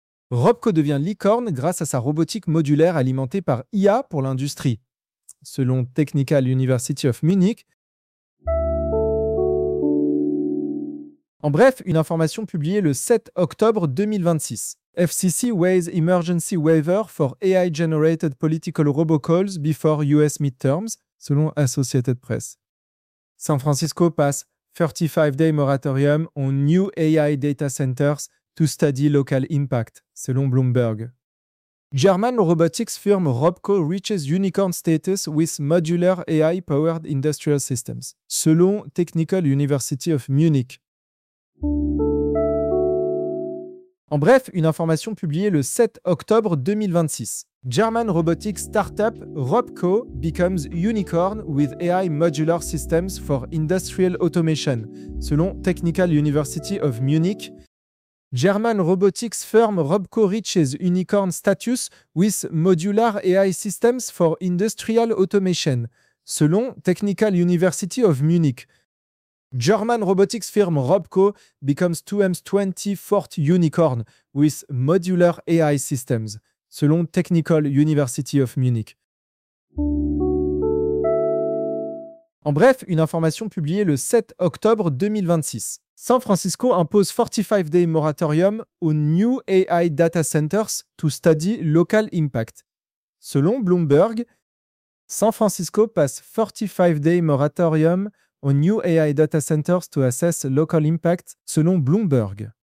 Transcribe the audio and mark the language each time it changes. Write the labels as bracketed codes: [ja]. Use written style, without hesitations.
[fr] Robco devient licorne grâce à sa robotique modulaire alimentée par IA pour l'industrie, selon Technical University of Munich. En bref, une information publiée le 7 octobre 2026. [en] FCC waives emergency waiver for AI-generated political robocalls before US midterms, selon Associated Press. San Francisco passe 35-day moratorium on new AI data centers to study local impact, selon Bloomberg. German robotics firm Robco reaches unicorn status with modular AI-powered industrial systems, selon Technical University of Munich. [fr] En bref, une information publiée le 7 octobre 2026. [en] German robotics startup Robco becomes unicorn with AI modular systems for industrial automation, selon Technical University of Munich. German robotics firm Robco reaches unicorn status with modular AI systems for industrial automation, selon Technical University of Munich. German robotics firm Robco becomes 2M's 24th unicorn with modular AI systems, selon Technical University of Munich. [fr] En bref, une information publiée le 7 octobre 2026. [en] San Francisco impose 45-day moratorium aux new AI data centers to study local impact. Selon Bloomberg, San Francisco passe 45-day moratorium aux new AI data centers to assess local impact, selon Bloomberg.